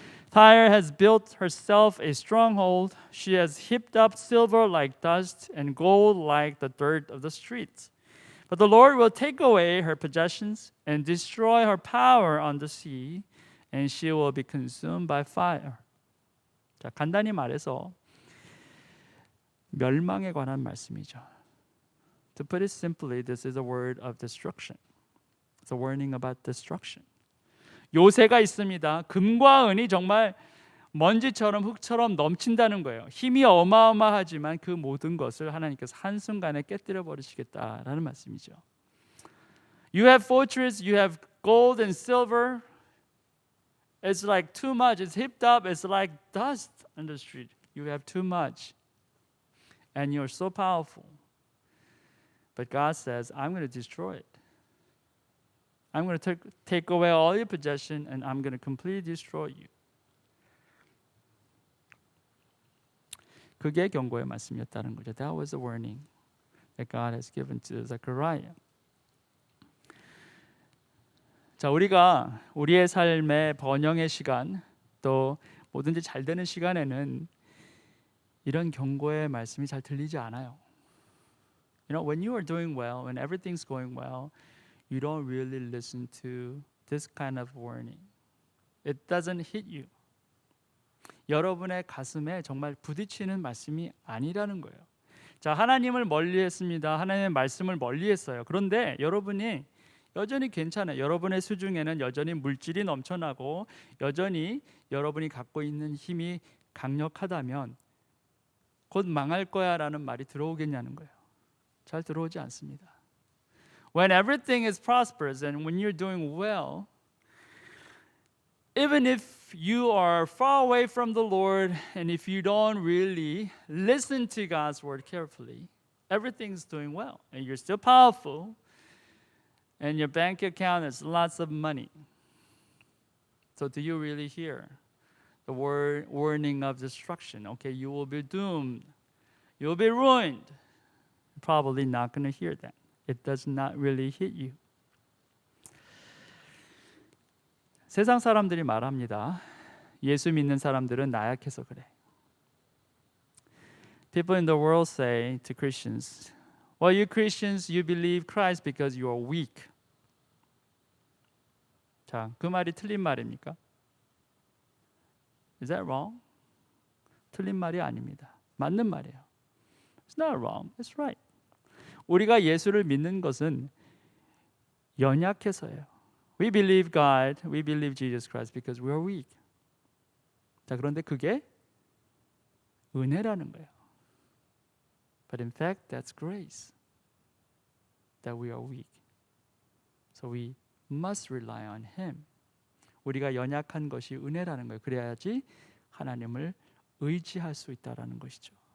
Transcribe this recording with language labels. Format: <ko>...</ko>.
<en>Tyre has built herself a stronghold. She has heaped up silver like dust and gold like the dirt of the streets. But the Lord will take away her possessions and destroy her power on the sea, and she will be consumed by fire.</en> <ko>자, 간단히 말해서 멸망에 관한 말씀이죠.</ko> <en>To put it simply, this is a word of destruction. It's a warning about destruction.</en> <ko>요새가 있습니다. 금과 은이 정말 먼지처럼 흙처럼 넘친다는 거예요. 힘이 어마어마하지만 그 모든 것을 하나님께서 한순간에 깨뜨려 버리시겠다라는 말씀이죠.</ko> <en>You have fortress, you have gold and silver. It's like too much. It's heaped up. It's like dust on the street. You have too much. And you're so powerful. But God says, I'm going to destroy it. I'm going to take away all your possession and I'm going to completely destroy you.</en> <ko>그게 경고의 말씀이었다는 거죠.</ko> <en>That was a warning that God has given to Zechariah.</en> <ko>자, 우리가 우리의 삶의 번영의 시간, 또 뭐든지 잘 되는 시간에는 이런 경고의 말씀이 잘 들리지 않아요.</ko> <en>You know, when you are doing well, when everything's going well, you don't really listen to this kind of warning. It doesn't hit you.</en> <ko>여러분의 가슴에 정말 부딪히는 말씀이 아니라는 거예요. 자, 하나님을 멀리했습니다. 하나님의 말씀을 멀리했어요. 그런데 여러분이 여전히 괜찮아요. 여러분의 수중에는 여전히 물질이 넘쳐나고 여전히 여러분이 갖고 있는 힘이 강력하다면 곧 망할 거야라는 말이 들어오겠냐는 거예요. 잘 들어오지 않습니다.</ko> <en>When everything is prosperous and when you're doing well, even if you are far away from the Lord and if you don't really listen to God's word carefully, everything's doing well and you're still powerful and your bank account has lots of money. So do you really hear the warning of destruction? Okay, you will be doomed. You will be ruined. Probably not going to hear that. It does not really hit you.</en> <ko>세상 사람들이 말합니다. 예수 믿는 사람들은 나약해서 그래.</ko> <en>People in the world say to Christians, well, you Christians, you believe Christ because you are weak.</en> <ko>자, 그 말이 틀린 말입니까?</ko> <en>Is that wrong?</en> <ko>틀린 말이 아닙니다. 맞는 말이에요.</ko> <en>It's not wrong. It's right.</en> <ko>우리가 예수를 믿는 것은 연약해서예요.</ko> <en>We believe God, we believe Jesus Christ because we are weak.</en> <ko>자, 그런데 그게 은혜라는 거예요.</ko> <en>But in fact, that's grace. That we are weak. So we must rely on Him.</en> <ko>우리가 연약한 것이 은혜라는 거예요. 그래야지 하나님을 의지할 수 있다라는 것이죠.</ko>